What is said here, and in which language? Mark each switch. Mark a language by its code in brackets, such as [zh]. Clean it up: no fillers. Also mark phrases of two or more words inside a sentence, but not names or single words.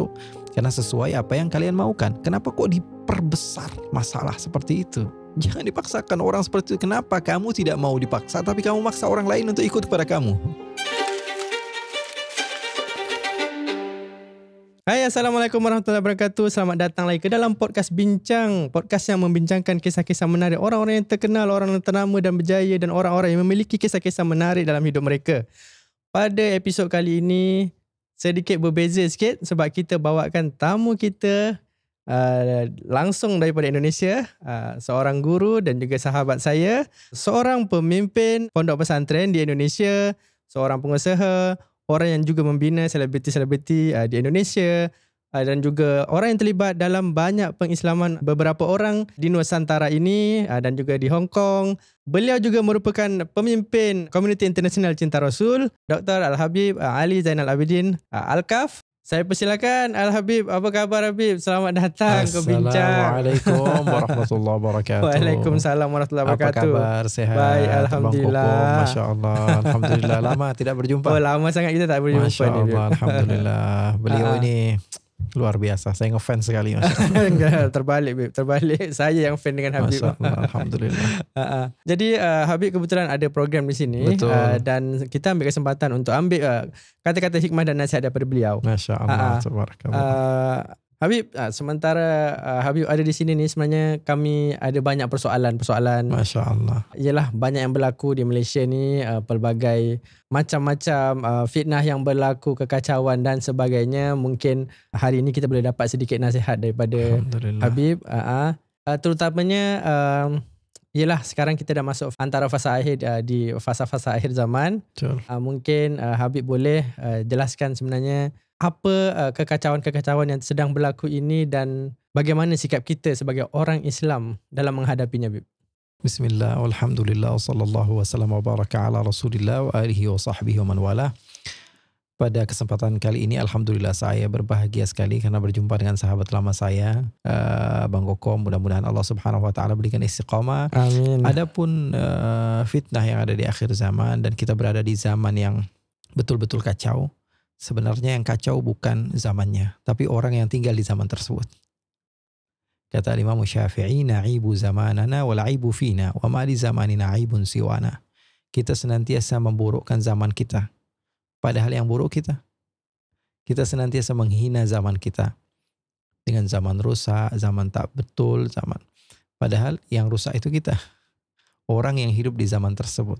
[id] Karena sesuai apa yang kalian maukan. Kenapa kok diperbesar masalah seperti itu? Jangan dipaksakan orang seperti itu. Kenapa kamu tidak mau dipaksa tapi kamu maksa orang lain untuk ikut kepada kamu? Hai, [ar] السلام عليكم ورحمة الله وبركاته. [ms] Selamat datang lagi ke dalam podcast Bincang. Podcast yang membincangkan kisah-kisah menarik orang-orang yang terkenal, orang yang ternama dan berjaya, dan orang-orang yang memiliki kisah-kisah menarik dalam hidup mereka. Pada episod kali ini, sedikit berbeza sikit sebab kita bawakan tamu kita langsung daripada Indonesia, seorang guru dan juga sahabat saya, seorang pemimpin pondok pesantren di Indonesia, seorang pengusaha, orang yang juga membina selebriti-selebriti di Indonesia, dan juga orang yang terlibat dalam banyak pengislaman beberapa orang di Nusantara ini dan juga di Hong Kong. Beliau juga merupakan pemimpin Komuniti Internasional Cinta Rasul, Dr. Al-Habib Ali Zainal Abidin Al-Kaf. Saya persilakan Al-Habib. Apa khabar Habib? Selamat datang ke Bincang. [ar] السلام عليكم ورحمة الله وبركاته. وعليكم السلام ورحمة الله وبركاته. [id] Apa kabar? Sehat? Baik, Alhamdulillah. [ar] ما شاء الله. الحمد لله. [ms] Lama tidak berjumpa. Oh, lama sangat kita tak berjumpa. [ar] ما شاء الله. الحمد لله. [id] Beliau ini luar biasa. Saya ngefans sekali. Enggak, terbalik Bib. Terbalik. [ms] Saya yang fan dengan Habib. [ar] ما شاء الله. الحمد لله. [ms] Jadi Habib kebetulan ada program di sini. Dan kita ambil kesempatan untuk ambil kata-kata hikmah dan nasihat daripada beliau. [ar] ما شاء الله. تبارك الله. [ms] Habib, sementara Habib ada di sini ni, sebenarnya kami ada banyak persoalan. [ar] ما شاء الله. [ms] Ialah banyak yang berlaku di Malaysia ni, pelbagai macam-macam fitnah yang berlaku, kekacauan dan sebagainya. Mungkin hari ini kita boleh dapat sedikit nasihat daripada Habib. Terutamanya ialah sekarang kita dah masuk antara fasa akhir, di fasa-fasa akhir zaman. Mungkin Habib boleh jelaskan sebenarnya apa kekacauan-kekacauan yang sedang berlaku ini dan bagaimana sikap kita sebagai orang Islam dalam menghadapinya, Bib. [ar] بسم الله، الحمد لله، صلى الله وسلم وبارك على رسول الله وآله وصحبه ومن والاه. [id] Pada kesempatan kali ini alhamdulillah saya berbahagia sekali karena berjumpa dengan sahabat lama saya, Bang Kokom. Mudah-mudahan Allah [ar] سبحانه وتعالى [id] berikan istiqamah. Amin. Adapun fitnah yang ada di akhir zaman dan kita berada di zaman yang betul-betul kacau. Sebenarnya yang kacau bukan zamannya, tapi orang yang tinggal di zaman tersebut. Kata Imam Syafi'i, [ar] نعيب زماننا والعيب فينا وما لزماننا عيب سوانا. [id] Kita senantiasa memburukkan zaman kita, padahal yang buruk kita. Kita senantiasa menghina zaman kita dengan zaman rusak, zaman tak betul, zaman. Padahal yang rusak itu kita, orang yang hidup di zaman tersebut.